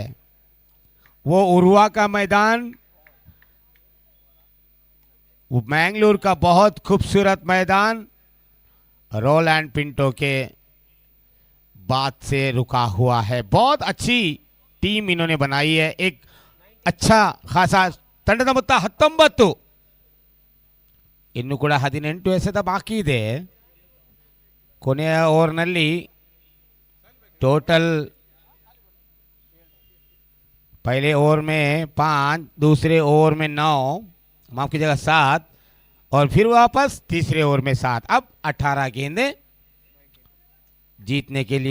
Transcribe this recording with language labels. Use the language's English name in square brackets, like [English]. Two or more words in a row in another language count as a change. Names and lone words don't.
[Hindi] वो उरुवा का मैदान, वो मैंगलोर का बहुत खूबसूरत मैदान रोलैंड पिंटो के बात से रुका हुआ है। बहुत अच्छी टीम इन्होंने बनाई है। एक अच्छा खासा [Kannada] ತಂಡದ ಮೊತ್ತ 19 ಇನ್ನು ಕೂಡ 18 ಎಸೆತ ಬಾಕಿ ಇದೆ। ಕೊನೆಯ ಓವರ್ನಲ್ಲಿ [Hindi] टोटल पहले ओवर में 5, दूसरे ओवर में 9, माफ कीजिएगा 7, और फिर वापस तीसरे ओवर में 7। अब 18 गेंदें जीतने के लिए।